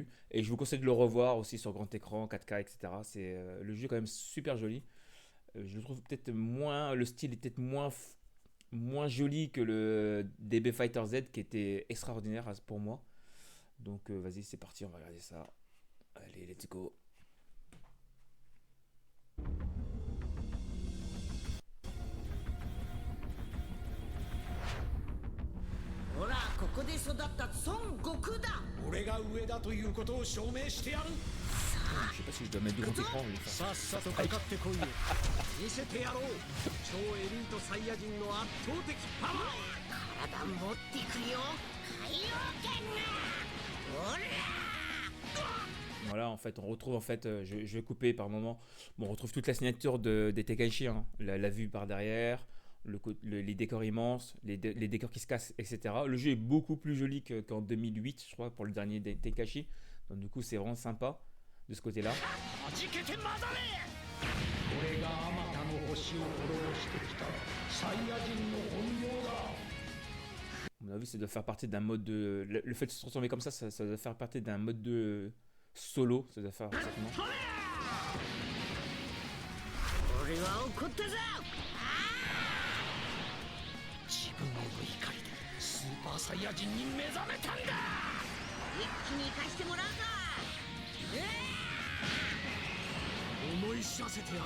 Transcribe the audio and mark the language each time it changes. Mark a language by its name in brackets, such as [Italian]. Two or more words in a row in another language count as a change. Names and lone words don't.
[French] Et je vous conseille de le revoir aussi sur grand écran, 4K, etc. Le jeu est quand même super joli. Je le trouve peut-être moins, le style est peut-être moins joli que le DB Fighter Z qui était extraordinaire pour moi. Donc vas-y, c'est parti, on va regarder ça. Allez, [English] let's go. [Japanese] ほらここで育った孫悟空だ。俺が上だということを証明してやる。 [French] Je sais pas si je dois mettre du grand écran. Je vais faire [Japanese] さっさとかかってこいよ。見せてやろう。超エリートサイヤ人の圧倒的パワー。体持ってくよ海洋圏が。ほら [French] Voilà, en fait, on retrouve, en fait, je vais couper par moment. Bon, on retrouve toute la signature des Tekaichi, hein. La vue par derrière, les décors immenses, les décors qui se cassent, etc. Le jeu est beaucoup plus joli qu'en 2008, je crois, pour le dernier des Tekaichi. Donc, du coup, c'est vraiment sympa de ce côté-là. [Japanese] 弾けて混ざれ。俺があまたの星を滅してきたサイヤ人の本領だ。 [French] À mon avis, ça doit faire partie d'un mode de. Le fait de se transformer comme ça doit faire partie d'un mode de solo. Ça doit faire certainement. [Japanese] 俺は怒ったぞ。自分の怒りでスーパーサイヤ人に目覚めたんだ。一気に行かしてもらうぞ。思い知らせてやろう。